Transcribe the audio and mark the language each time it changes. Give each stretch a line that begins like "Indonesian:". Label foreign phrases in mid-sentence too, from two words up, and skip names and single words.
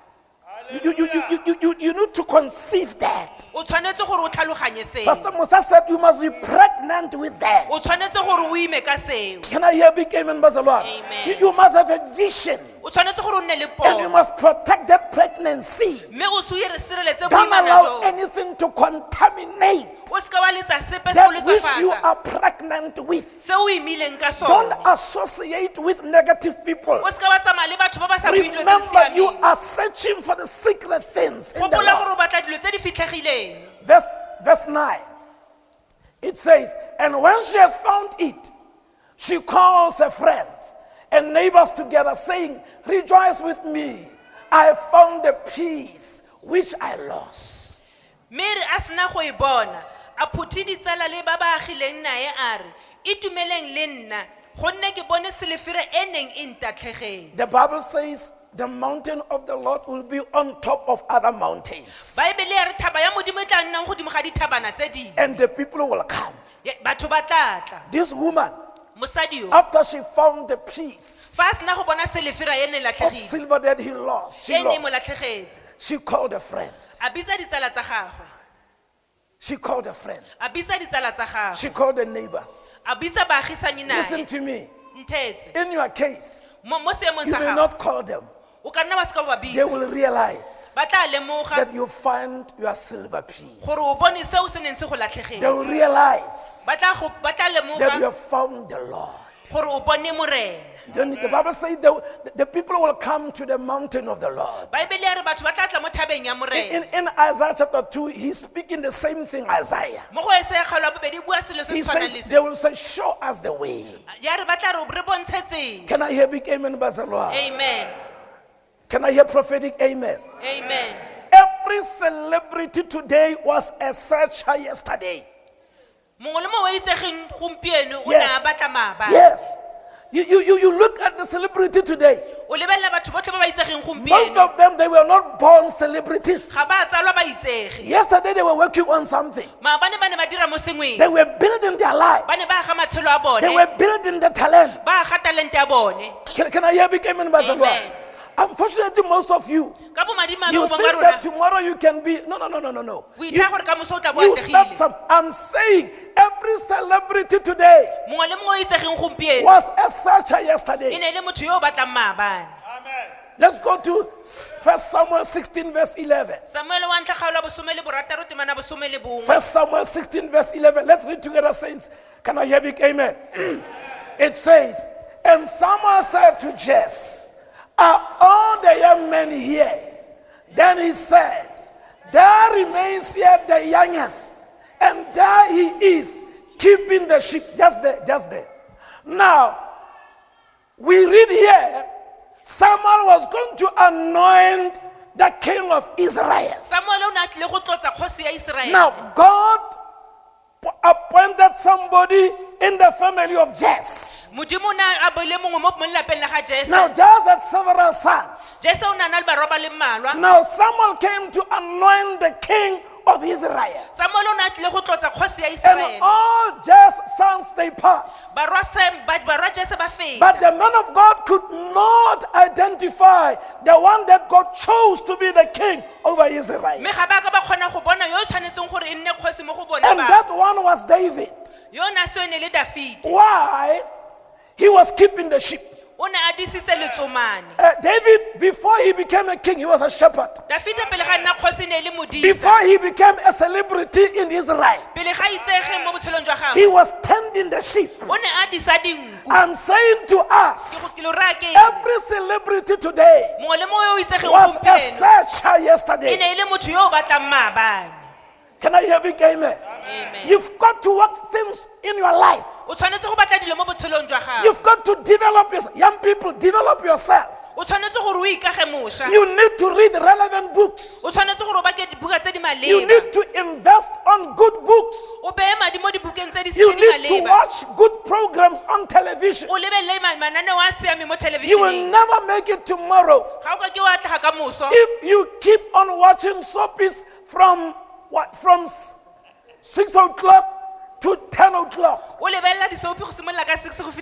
English: You need to conceive that.
Tswana: O tshwanetse gore o tlhaloganye seo.
English: Pastor Musa said you must be pregnant with that.
Tswana: O tshwanetse gore o ime ka seo.
English: Can I hear big amen, Bazalwa? Amen. You must have a vision
Tswana: O tshwanetse gore o nne le
English: and you
Tswana: pono.
English: must protect that pregnancy.
Tswana: Mme o se o sireletse
English: Don't
Tswana: boimana
English: allow
Tswana: joo.
English: anything to contaminate
Tswana: O ska wa letsa sepe se o
English: that which you
Tswana: letsafatsa.
English: are pregnant with.
Tswana: Se o imileng ka
English: Don't
Tswana: sona.
English: associate with negative people.
Tswana: O ska wa tsamaya le batho ba ba sa bueng dilo tse di
English: Remember, you
Tswana: siameng.
English: are searching for the secret things in the
Tswana: Gopola
English: Lord.
Tswana: gore o batla dilo tse di fitlhegileng.
English: Verse 9. It says, and when she has found it, she calls her friends and neighbors together, saying, rejoice with me. I have found the peace which I lost.
Tswana: Mary a sena go e bona a phuthi ditsala le ba ba agileng nae a re itumeleng le nna gonne ke bone selefere e neng e ntatlhegetse.
English: The Bible says the mountain of the Lord will be on top of other mountains.
Tswana: Baebele ya re thaba ya modimo e tla nnang godimo ga dithabana tse dingwe.
English: And the people will come.
Tswana: Batho ba tla tla.
English: This woman,
Tswana: Mosadi yo
English: after she found the peace
Tswana: fa a sena go bona selefera e ne
English: of
Tswana: latlhegile
English: silver that he lost,
Tswana: e ne mo latlhegetse
English: she called a friend.
Tswana: a bitsa ditsala tsa gagwe
English: She called a friend.
Tswana: a bitsa ditsala tsa gagwe
English: She called the neighbors.
Tswana: a bitsa baagisane
English: Listen
Tswana: nae
English: to me.
Tswana: nthetse
English: In your case,
Tswana: mo seemong
English: you
Tswana: sa
English: may
Tswana: gago
English: not call them.
Tswana: o ka nna wa seka wa ba
English: They
Tswana: bitsa
English: will realize
Tswana: ba tla lemoga
English: that you find your silver piece.
Tswana: gore o bone seo se neng se go
English: They
Tswana: latlhegetse
English: will realize
Tswana: ba tla
English: that you
Tswana: lemoga
English: have found the Lord.
Tswana: gore o bone morena.
English: You don't need, the Bible says the people will come to the mountain of the Lord.
Tswana: Baebele ya re batho ba tla tla mo thabeng ya morena.
English: In Isaiah chapter 2, he's speaking the same thing, Isaiah.
Tswana: Mo go Esaya kgaolo ya bobedi bua selo se
English: He
Tswana: se tshwanang
English: says,
Tswana: le
English: they will say, show us the way.
Tswana: se. Ya re ba tla re bontshe tsela.
English: Can I hear big amen, Bazalwa? Amen. Can I hear prophetic amen? Amen. Every celebrity today was a searcher yesterday.
Tswana: Mongwe le mongwe o itsegeng gompieno o ne a
English: Yes.
Tswana: batla maabane.
English: Yes. You look at the celebrity today.
Tswana: O lebelela batho botlhe ba ba itsegeng
English: Most
Tswana: gompieno
English: of them, they were not born celebrities.
Tswana: ga ba tsalwa ba itsege.
English: Yesterday, they were working on something.
Tswana: Maabane ba ne ba dira mo sengweng.
English: They were building their lives.
Tswana: Ba ne ba aga matshelo a
English: They
Tswana: bone.
English: were building the talent.
Tswana: Ba aga talente ya bone.
English: Can I hear big amen, Bazalwa? Amen. Unfortunately, most of you,
Tswana: Ka bomadimabe
English: you
Tswana: o bong
English: think
Tswana: ba
English: that
Tswana: rona.
English: tomorrow you can be. No.
Tswana: O
English: You,
Tswana: ithaa gore ka moso o tla bo
English: you start
Tswana: atlegile.
English: some. I'm saying every celebrity today
Tswana: Mongwe le mongwe o itsegeng gompieno
English: was a searcher
Tswana: e
English: yesterday.
Tswana: ne e le motho yo o batlang maabane.
English: Let's go to 1 Samuel 16, verse 11.
Tswana: Samuele wa ntlha kgaolo ya bosome le borataro temana bosome le bongwe.
English: 1 Samuel 16, verse 11. Let's read together, saints. Can I hear big amen? It says, and Samuel said to Jesse, are all the young men here? Then he said, there remains here the youngest, and there he is, keeping the sheep. Just there. Now, we read here, Samuel was going to anoint the king of Israel.
Tswana: Samuele o ne a tlile go tlotsa kgosi ya Iseraele.
English: Now, God appointed somebody in the family of Jesse.
Tswana: Modimo o ne a beile mongwe mo lelapeng la ga Jese.
English: Now, Jesse had several sons.
Tswana: Jese o ne a na le barwa ba le mmalwa.
English: Now, Samuel came to anoint the king of Israel.
Tswana: Samuele o ne a tlile go tlotsa kgosi ya
English: And
Tswana: Iseraele.
English: all Jesse's sons, they passed.
Tswana: Barwa Jese ba
English: But
Tswana: feta.
English: the man of God could not identify the one that God chose to be the king over Israel.
Tswana: Mme ga ba ka ba kgona go bona yo o tshwanetseng gore e nne kgosi mo go bone
English: And
Tswana: ba.
English: that one was David.
Tswana: Yo na se o ne le Dafite.
English: Why? He was keeping the sheep.
Tswana: o ne a disitse letsomane.
English: David, before he became a king, he was a shepherd.
Tswana: Dafita pele ga nna kgosi ne e le modisa.
English: Before he became a celebrity in Israel,
Tswana: Pele ga itsege mo botshelong jwa
English: he
Tswana: gagwe,
English: was tending the sheep.
Tswana: o ne a disa dinku.
English: I'm saying to us,
Tswana: Ke lo raya ke eng?
English: every celebrity today
Tswana: Mongwe le mongwe yo o itsegeng
English: was a
Tswana: gompieno
English: searcher
Tswana: e
English: yesterday.
Tswana: ne e le motho yo o batlang maabane.
English: Can I hear big amen? Amen. You've got to work things in your life.
Tswana: O tshwanetse go batla dilo mo botshelong jwa gago.
English: You've got to develop yourself. Young people, develop yourself.
Tswana: O tshwanetse gore o ikage mošwa.
English: You need to read relevant books.
Tswana: O tshwanetse gore o bake dibuka tse di
English: You
Tswana: maleba.
English: need to invest on good books.
Tswana: O beye madi mo dibukeng tse di
English: You
Tswana: seng di
English: need to
Tswana: maleba.
English: watch good programs on television.
Tswana: O lebelele mananeo a siame mo
English: You will
Tswana: thelebišeneng.
English: never make it tomorrow
Tswana: Ga o ka ke wa tlhaga ka moso,
English: if you keep on watching soapies from 6 o'clock to 10 o'clock.
Tswana: o lebelela disopi go simolola ka 6 go fitlha